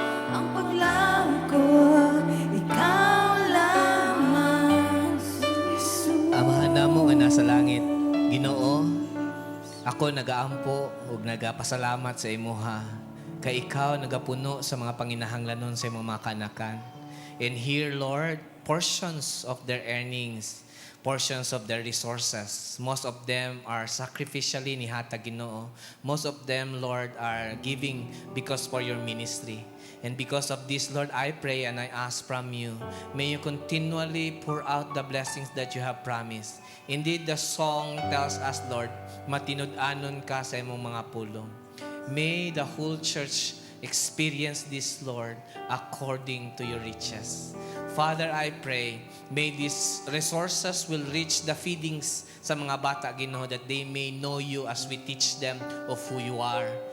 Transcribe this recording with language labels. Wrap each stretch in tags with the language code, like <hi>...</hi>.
<ceb>Ang paglaom ko, ikaw lamang, Jesus. Amahan namo nga nasa langit, Ginoo, ako Ako nagaampo ug nagapasalamat sa imuha. Kay ikaw nagapuno sa mga panginahanglanon sa imong mga kanakan.</ceb> <en>And here, Lord, portions of their earnings, portions of their resources. Most of them are sacrificially</en> <ceb>nihatag Ginoo.</ceb> <en>Most of them, Lord, are giving because for your ministry. And because of this, Lord, I pray and I ask from you, may you continually pour out the blessings that you have promised. Indeed, the song tells us, Lord,</en> <ceb>matinud-anon ka sa imong mga pulong.</ceb> <en>May the whole church experience this, Lord, according to your riches. Father, I pray, may these resources will reach the feedings</en> <ceb>sa mga bata, Ginoo,</ceb> <en>that they may know you as we teach them of who you are.</en>